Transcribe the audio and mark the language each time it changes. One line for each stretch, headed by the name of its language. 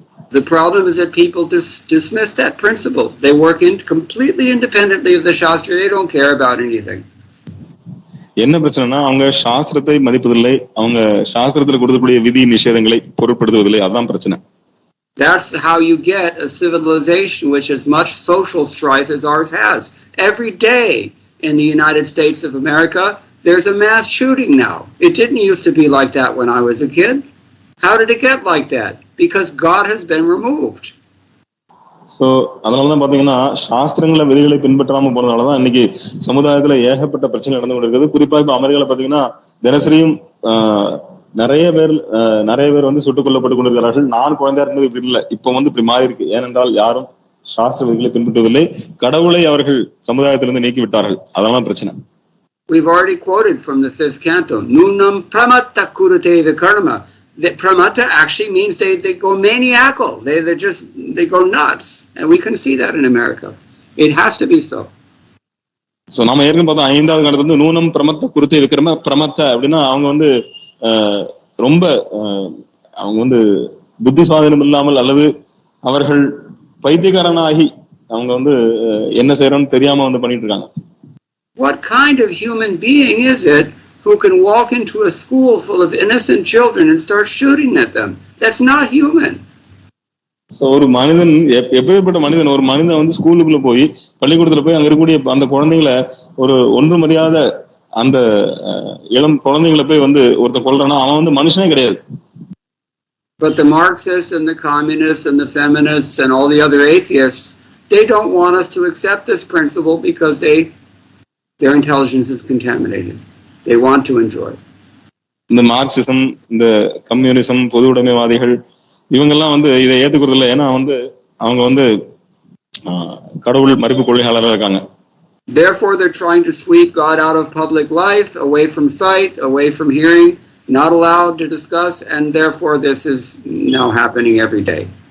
English: The problem is that people dismiss that principle. They work completely independently of the Shastra. They don't care about anything.
Tamil: என்ன பிரச்சனைனா, அவங்க சாஸ்திரத்தை மதிப்பதில்லை, அவங்க சாஸ்திரத்தில் கொடுக்கக்கூடிய விதி நிஷேதங்களை பொருட்படுத்துவதில்லை. அதுதான் பிரச்சனை.
English: That's how you get a civilization which has much social strife as ours has. Every day in the United States of America, there's a mass shooting now. It didn't used to be like that when I was a kid. How did it get like that? Because God has been removed.
Tamil: So அதனாலதான் பாத்தீங்கன்னா, சாஸ்திரங்கள விதிகளை பின்பற்றாம போனதுனாலதான் இன்னைக்கு சமுதாயத்துல ஏகப்பட்ட பிரச்சனை நடந்து கொண்டிருக்கிறது. குறிப்பா இப்ப அமெரிக்கால பாத்தீங்கன்னா தினசரியும் நிறைய பேர் வந்து சுட்டுக் கொல்லப்பட்டு கொண்டிருக்கிறார்கள். நான் குழந்தையா இருந்தது இப்படி இல்லை, இப்ப வந்து இப்படி மாறி இருக்கு. ஏனென்றால் யாரும் சாஸ்திர விதிகளை பின்பற்றுவதில்லை, கடவுளை அவர்கள் சமுதாயத்திலிருந்து நீக்கி விட்டார்கள். அதெல்லாம் பிரச்சனை.
English: We've already quoted from the 5th canto,
Sanskrit: Nunam pramatta kurute vikarma.
English: That pramata actually means they go maniacal. They go nuts. And we can see that in America. It has to be so.
Tamil: So நாம ஏற்கனவே பார்த்தோம், 5வது கண்டத்துல வந்து நூனம் பிரமத்த குருத்தை விக்ரம. பிரமத்த அப்படின்னா அவங்க வந்து ரொம்ப அவங்க வந்து புத்தி சுவாதீனம் இல்லாமல் அல்லது அவர்கள் பைத்தியக்காரனாகி அவங்க வந்து என்ன செய்யறோம்னு தெரியாம வந்து பண்ணிட்டு இருக்காங்க.
English: What kind of human being is it who can walk into a school full of innocent children and start shooting at them? That's not human.
Tamil: So ஒரு மனிதன், எப்பேற்பட்ட மனிதன், ஒரு மனிதன் வந்து ஸ்கூலுக்குள்ள போய் பள்ளிக்கூடத்துல போய் அங்க இருக்கக்கூடிய அந்த குழந்தைங்களை, ஒரு ஒன்றும் அறியாத அந்த இளம் குழந்தைங்களை போய் வந்து ஒருத்தர் கொல்றானா அவன் வந்து மனுஷனே கிடையாது.
English: But the Marxists and the communists and the feminists and all the other atheists, they don't want us to accept this principle because their intelligence is contaminated. They want to enjoy.
Tamil: இந்த Marxism, இந்த communism, பொது உடைமைவாதிகள் இவங்கெல்லாம் வந்து இதை ஏத்துக்கிறது இல்லை. ஏன்னா வந்து அவங்க வந்து கடவுள் மறுப்பு கொள்கையாளராக இருக்காங்க.
English: Therefore, they're trying to sweep God out of public life, away from sight, away from hearing, not allowed to discuss, and therefore this is now happening every day.